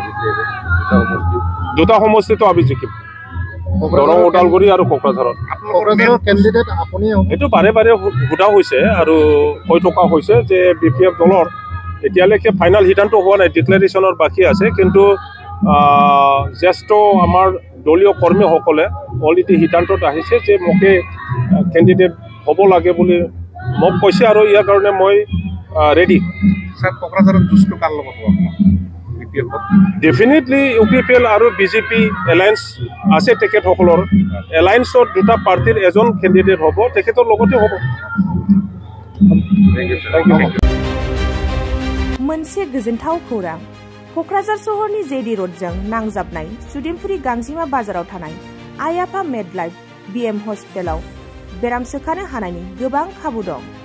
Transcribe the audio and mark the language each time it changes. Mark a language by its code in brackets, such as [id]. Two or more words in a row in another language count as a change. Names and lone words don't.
[as] দুটা সমষ্টিতো আমি জিকিম দৰং ওদালগুৰি আৰু কোকৰাঝাৰত এইটো বাৰে বাৰে সোধা হৈছে আৰু কৈ থকা হৈছে যে বিপিএফ দলৰ এতিয়ালৈকে ফাইনেল সিদ্ধান্ত হোৱা নাই ডিক্লেৰেশ্যনৰ বাকী আছে কিন্তু জ্যেষ্ঠ আমাৰ দলীয় কৰ্মীসকলে অলৰেডি সিদ্ধান্তত আহিছে যে মোকে কেণ্ডিডেট হ'ব লাগে বুলি মোক কৈছে আৰু ইয়াৰ কাৰণে মই ৰেডি ছাৰ কোকৰাঝাৰত যুঁজটো কাৰ লগত হ'ব ডেফিনেটলি UPPL আৰু বিজেপি এলায়েন্স আছে তেখেতসকলৰ এলায়েন্সত দুটা পাৰ্টিৰ এজন কেণ্ডিডেট হ'ব তেখেতৰ লগতে হ'ব [brx] मोनसे गोजोनथाव खौरां क'क्राझार सहरनि जेडि र'डजों नांजाबनाय सुदेमपुरि गांजिमा बाजाराव थानाय आइ आफा मेडलाइफ BM हस्पिटालाव बेराम सोखानो हानायनि गोबां खाबु दं